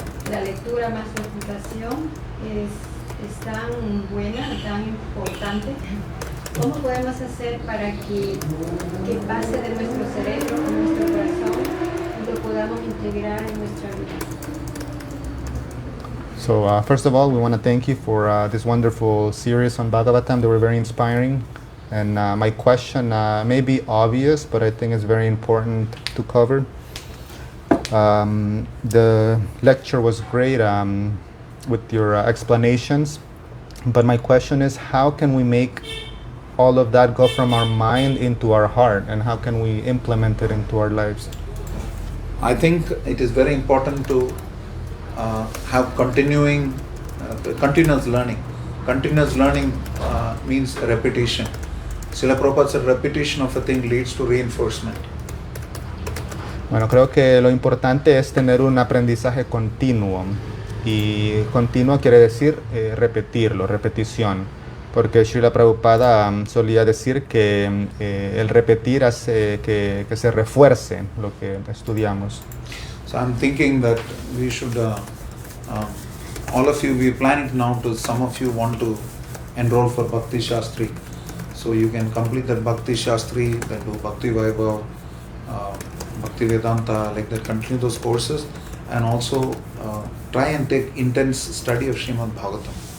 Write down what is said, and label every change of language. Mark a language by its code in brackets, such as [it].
[es] La lectura más la explicación es tan buena y tan importante. ¿Cómo podemos hacer para que pase de nuestro cerebro a nuestro corazón y lo podamos integrar en nuestra vida? [en] So first of all, we want to thank you for this wonderful series on Bhagavatam. They were very inspiring. And my question may be obvious, but I think it's very important to cover. The lecture was great with your explanations, but my question is, how can we make all of that go from our mind into our heart, and how can we implement it into our lives? I think it is very important to have continuous learning. Continuous learning means repetition. Srila Prabhupada said repetition of a thing leads to reinforcement. [es] Bueno, creo que lo importante es tener un aprendizaje continuo. Y continuo quiere decir repetirlo, repetición. porque Srila Prabhupada solía decir que el repetir hace que se refuerce lo que estudiamos. [en] So I'm thinking that we should, all of you, we're planning now to, some of you want to enroll for Bhakti Shastri. So you can complete that Bhakti Shastri, then do Bhakti Vaibhav, Bhakti Vedanta, like that, continue those courses, and also try and take intense study of Srimad Bhagavatam.